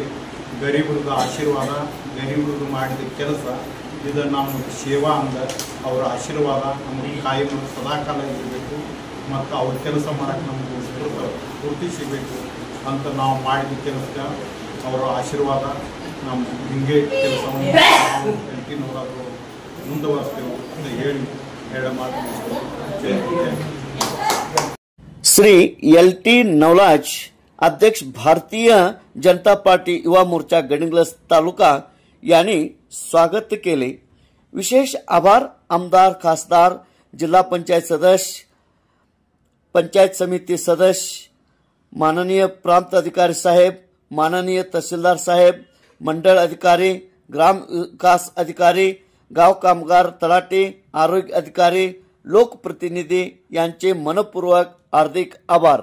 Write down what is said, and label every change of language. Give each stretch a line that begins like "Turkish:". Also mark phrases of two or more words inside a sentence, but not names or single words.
Kannada: ಗರೀಬರದ ಆಶೀರ್ವಾದ, ಗರೀಬರದು ಮಾಡಿದ ಕೆಲಸ ಇದು ನಮ್ಮ ಸೇವಾ ಅಂದ ಅವರ ಆಶೀರ್ವಾದ ನಮಗೆ ಕಾಯಂ ಸದಾಕಾಲ ಇರಬೇಕು ಮತ್ತು ಅವ್ರ ಕೆಲಸ ಮಾಡೋಕ್ಕೆ ನಮಗೆ ಸ್ಫೂರ್ತಿ ಸಿಗಬೇಕು ಅಂತ ನಾವು ಮಾಡಿದ ಕೆಲಸಕ್ಕೆ ಅವರ ಆಶೀರ್ವಾದ ನಮ್ಮ ಹಿಂಗೆ ಕೆಲಸವನ್ನು ನಾವು ಕಂಟಿನ್ಯೂ ಮುಂದುವರಿಸ್ತೇವೆ ಅಂತ ಹೇಳಿ ಮಾತು।
Marathi: श्री LT नवलाज अध्यक्ष भारतीय जनता पार्टी युवा मोर्चा गडिंग्लज तालुका यांनी स्वागत केले। विशेष आभार आमदार, खासदार, जिल्हा पंचायत सदस्य, पंचायत समिति सदस्य, माननीय प्रांत अधिकारी साहेब, माननीय तहसीलदार साहेब, मंडल अधिकारी, ग्राम विकास अधिकारी, गाव कामगार तलाठी, आरोग्य अधिकारी, लोकप्रतिनिधी यांचे मनपूर्वक हार्दिक आभार।